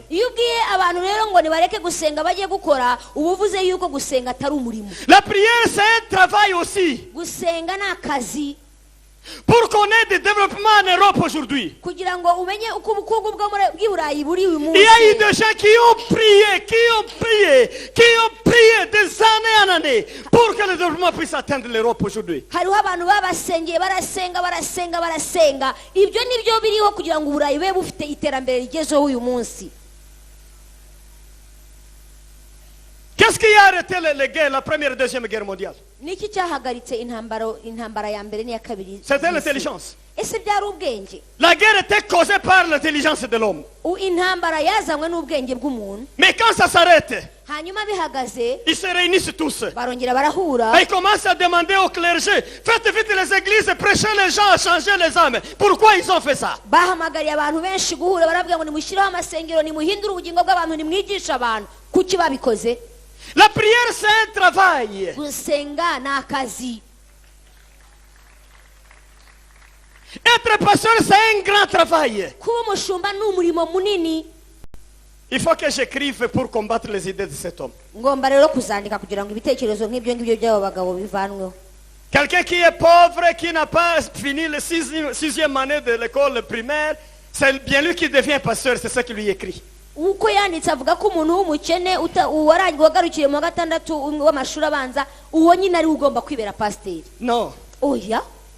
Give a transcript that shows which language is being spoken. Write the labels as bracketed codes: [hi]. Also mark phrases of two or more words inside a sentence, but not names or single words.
[rw] Iyo ubwiye abantu rero ngo nibareke gusenga bajye gukora, uba uvuze yuko gusenga atari umurimo. [fr] La prière c'est un travail aussi. [rw] Gusenga ni akazi. [fr] Pour qu'on ait des développements en Europe aujourd'hui, [rw] kugira ngo umenye uko ubukungu bw'Iburayi buri uyu munsi. [fr] il y a eu des gens qui ont prié des années en années pour que le développement puisse atteindre l'Europe aujourd'hui. [rw] Hariho abantu babasengeye barasenga, ibyo nibyo biriho kugira ngo Uburayi bube bufite iterambere rigezeho uyu munsi. [fr] Qu'est-ce qui a arrêté les guerres, la première et deuxième guerre mondiale? [rw] Niki cyahagaritse intambara ya mbere n'iya kabiri? [fr] C'était l'intelligence. [rw] Ese byari ubwenge? [fr] La guerre était causée par l'intelligence de l'homme. [rw] Intambara yazanywe n'ubwenge bw'umuntu. [fr] Mais quand ça s'arrête, [rw] hanyuma bihagaze, [fr] ils se réunissent tous. [rw] barongera barahura. [fr] Et ils commencent à demander au clergé, faites vite les églises, prêchez les gens à changer les âmes. Pourquoi ils ont fait ça? [rw] Bahamagariye abantu benshi guhura, barabwira ngo nimushireho amasengero, nimuhindure ubugingo bw'abantu, nimwigisha abantu. Kuki babikoze? [fr] La prière c'est un travail. [rw] Gusenga ni akazi. [fr] Être pasteur c'est un grand travail. [rw] Kuba umushumba ni umurimo munini. [fr] Il faut que j'écrive pour combattre les idées de cet homme. [rw] Ngomba rero kuzandika kugira ngo ibitekerezo nk'ibyo ngibyo by'abo bagabo bivanweho. [fr] Quelqu'un qui est pauvre, qui n'a pas fini le sixième année de l'école primaire, c'est bien lui qui devient pasteur, c'est ça qu'il lui écrit. [rw] uko yanditse avuga ko umuntu w'umukene wagarukiye mu wa gatandatu w'amashuri abanza uwo nyine ari ugomba kwibera pasiteri. [fr] Non. [rw] Oya.